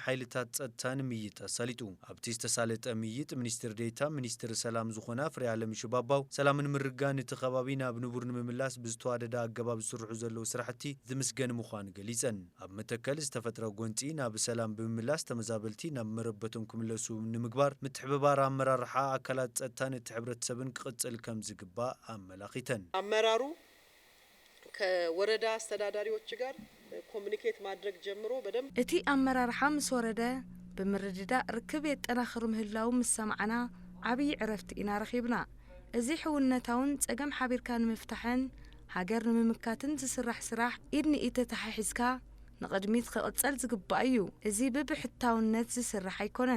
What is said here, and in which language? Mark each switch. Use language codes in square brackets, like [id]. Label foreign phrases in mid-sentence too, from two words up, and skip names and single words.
[ti] ሓይልታት ጸጥታን ምይጥ ኣሳሊጡ ኣብቲ ዝተሳለጠ ምይጥ ሚኒስትር ዴታ ሚኒስትር ሰላም ዝኾና ፍሬያለም ሽባባው ሰላምን ምርጋን እቲ ከባቢ ናብ ንቡር ንምምላስ ብዝተዋደደ ኣገባብ ዝስርሑ ዘለዉ ስራሕቲ ዝምስገን ምዃን ገሊጸን ኣብ መተከል ዝተፈጥረ ጎንፂ ናብ ሰላም ብምምላስ ተመዛበልቲ ናብ መረበቶም ክምለሱ ንምግባር ምትሕብባር ኣመራርሓ ኣካላት ጸጥታን እቲ ሕብረተሰብን ክቕጽል ከም ዝግባእ አመላክተን [am] አመራሩ ከወረዳ አስተዳዳሪዎች ጋር ኮሙኒኬት ማድረግ ጀምሮ በደም [ti] እቲ አመራርሓ ምስ ወረደ ብምርድዳ ርክብ የጠናኽር ምህላው ምሰማዕና ዓብይ ዕረፍቲ ኢና ረኺብና እዚ ሕውነታውን ጸገም ሓቢርካ ንምፍታሕን ሃገር ንምምካትን ዝስራሕ ስራሕ ኢድኒ ኢተተሓሒዝካ ንቅድሚት ክቕጽል ዝግባእ እዩ እዚ ብብሕታውነት ዝስራሕ ኣይኮነን